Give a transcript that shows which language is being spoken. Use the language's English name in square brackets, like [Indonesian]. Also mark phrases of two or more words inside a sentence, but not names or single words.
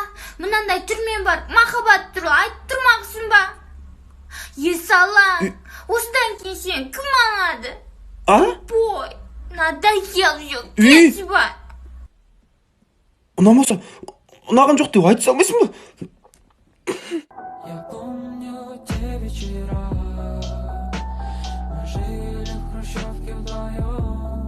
[Kazakh] Мынандай түрмен бар, махаббат туралы айтып тұрмақсың ба? Есалаң, осыдан кейін сен кім алады? Бой, надоел жоқ, кетші ба? Ұнамаса, ұнаған жоқ деп айта салмайсың ба? [Russian] Я помню те вечера, мы жили в хрущевке вдвоем.